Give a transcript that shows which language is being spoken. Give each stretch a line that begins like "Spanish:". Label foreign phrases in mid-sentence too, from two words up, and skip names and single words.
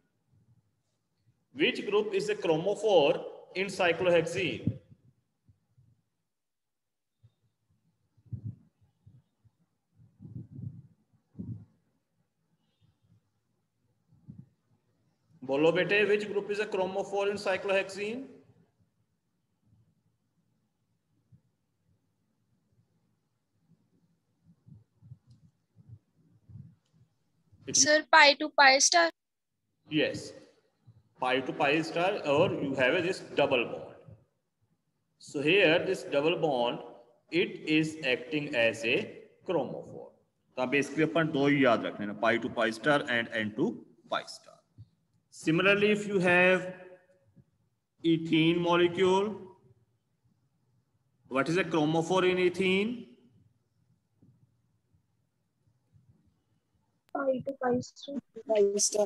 English: Which group is a chromophore in cyclohexene?
Hindi: बोलो बेटे,
English: which group is a chromophore in cyclohexene? Sir, pi to pi star. Yes, pi to pi star, or you have this double bond. So here this double bond, it is acting as a chromophore. So basically
Hindi: अपन दो ही याद रखने हैं,
English: pi to pi star and N to pi star. Similarly, if you have ethene molecule, what is a chromophore in ethene? Pi to pi star.